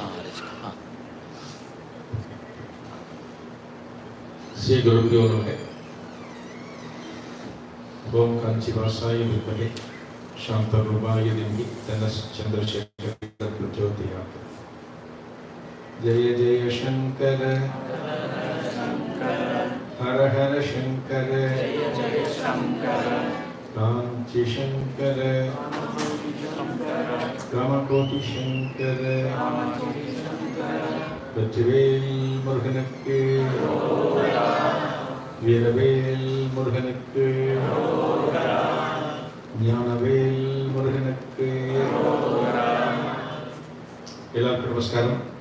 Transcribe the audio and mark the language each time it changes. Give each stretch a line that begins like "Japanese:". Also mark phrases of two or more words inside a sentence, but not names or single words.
Sanskrit: श्री गुरुभ्यो नमः। ओम कांचीवासाय विद्महे शांतरूपाय धीमहि तन्नः चंद्रशेखर प्रचोदयात्। जय जय शंकर हर हर शंकर कांची शंकर कामकोटि शंकर
Tamil: வெற்றிவேல் முருகனுக்கு, வீரவேல் முருகனுக்கு, ஞானவேல் முருகனுக்கு. எல்லாருக்கும் நமஸ்காரம்.